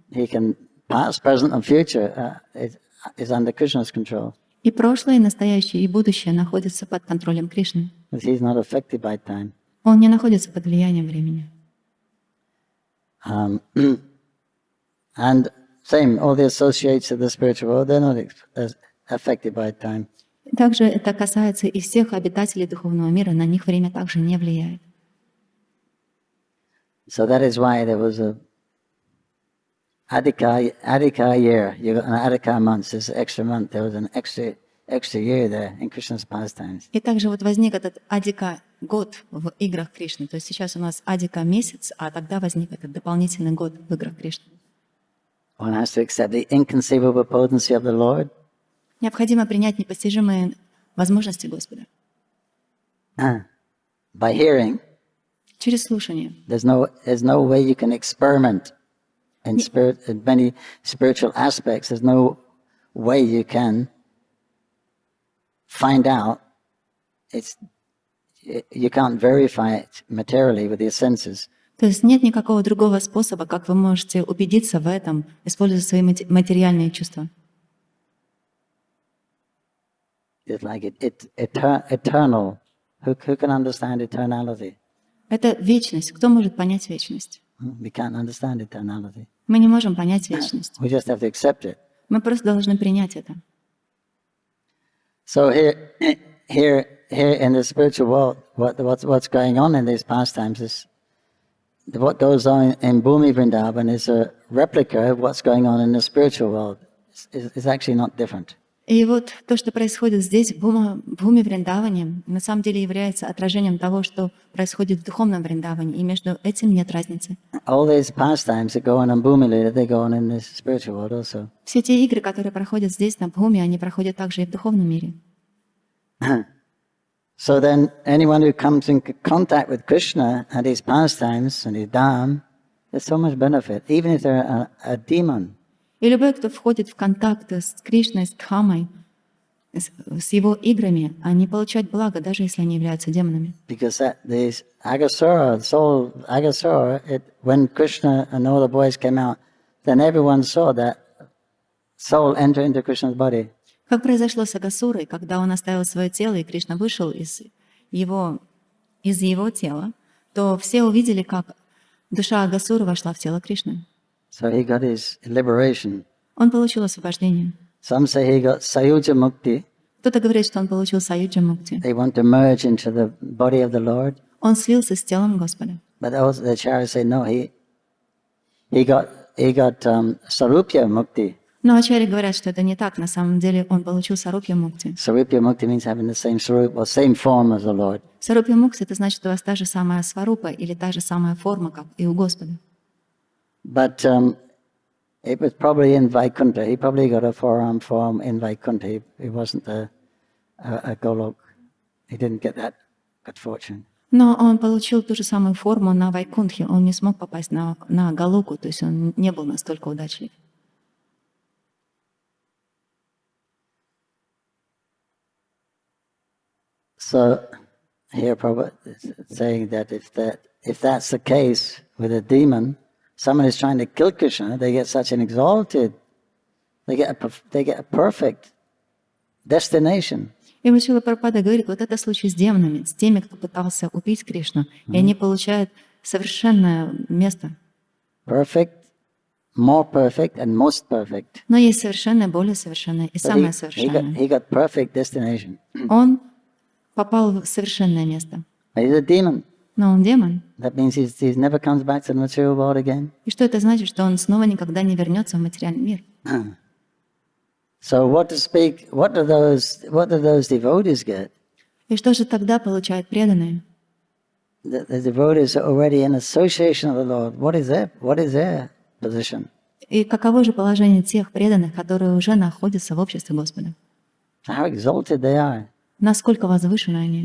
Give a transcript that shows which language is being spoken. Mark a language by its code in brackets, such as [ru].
[en] He can past, present, and future is under Krishna's control. [ru] И прошлое, и настоящее, и будущее находятся под контролем Кришны. [en] Because He's not affected by time. [ru] Он не находится под влиянием времени. [en] And same, all the associates of the spiritual world, they're not affected by time. [ru] Также это касается и всех обитателей духовного мира, на них время также не влияет. [en] So that is why there was a Adhika year. You got an Adhika month, this extra month. There was an extra year there in Krishna's pastimes. [ru] И также вот возник этот Адика год в играх Кришны. То есть сейчас у нас Адика месяц, а тогда возник этот дополнительный год в играх Кришны. [en] One has to accept the inconceivable potency of the Lord. [ru] Необходимо принять непостижимые возможности Господа. [en] By hearing. [ru] Через слушание. [en] There's no way you can experiment in many spiritual aspects. There's no way you can find out. you can't verify it materially with your senses. [ru] То есть нет никакого другого способа, как вы можете убедиться в этом, используя свои материальные чувства. [en] It's like eternal. Who can understand eternality? [ru] Это вечность. Кто может понять вечность? [en] We can't understand eternality. [ru] Мы не можем понять вечность. [en] We just have to accept it. [ru] Мы просто должны принять это. [en] So here in the spiritual world, what's going on in these pastimes is what goes on in Bhumi Vrindavan is a replica of what's going on in the spiritual world. It's actually not different. [ru] И вот то, что происходит здесь, в Бхуми Вриндаване, на самом деле является отражением того, что происходит в духовном Вриндаване, и между этим нет разницы. [en] All these pastimes that go on in Bhumi Lila, they go on in this spiritual world also. [ru] Все те игры, которые проходят здесь, на Бхуми, они проходят также и в духовном мире. [en] So then anyone who comes in contact with Krishna and his pastimes and his Dham, there's so much benefit, even if they're a demon. [ru] И любой, кто входит в контакт с Кришной, с Дхамой, с его играми, они получают благо, даже если они являются демонами. [en] Because these Agasura, soul Agasura, when Krishna and all the boys came out, then everyone saw that soul enter into Krishna's body. [ru] Как произошло с Агасурой, когда он оставил свое тело, и Кришна вышел из его тела, то все увидели, как душа Агасуры вошла в тело Кришны. [en] So he got his liberation. [ru] Он получил освобождение. [en] Some say he got Sayuja Mukti. [ru] Кто-то говорит, что он получил Саюджа Мукти. [en] They want to merge into the body of the Lord. [ru] Он слился с телом Господа. [en] But also the acharyas say no, he got Sarupya Mukti. [ru] Но ачарьи говорят, что это не так. На самом деле он получил Сарупья Мукти. [en] Sarupya Mukti means having the same sarup or same form as the Lord. [ru] Сарупья Мукти — это значит, что у вас та же самая сварупа или та же самая форма, как и у Господа. [en] But it was probably in Vaikuntha. He probably got a forearm form in Vaikuntha. He wasn't a Golok. He didn't get that good fortune. [ru] Но он получил ту же самую форму на Вайкунтхе. Он не смог попасть на Галоку, то есть он не был настолько удачлив. [en] So here Prabhupada is saying that if that's the case with a demon, someone is trying to kill Krishna, they get such an exalted, they get a perfect destination. [ru] И Шрила Прабхупада говорит, вот это случай с демонами, с теми, кто пытался убить Кришну, и они получают совершенное место. [en] Perfect, more perfect, and most perfect. [ru] Но есть совершенное, более совершенное и самое совершенное. [en] He got perfect destination. [ru] Он попал в совершенное место. [en] He's a demon. [ru] Но он демон. [en] That means he never comes back to the material world again. [ru] И что это значит? Что он снова никогда не вернется в материальный мир. [en] So what do those devotees get? [ru] И что же тогда получают преданные? [en] The devotees are already in association of the Lord. What is their position? [ru] И каково же положение тех преданных, которые уже находятся в обществе Господа? [en] How exalted they are. [ru] Насколько возвышены они?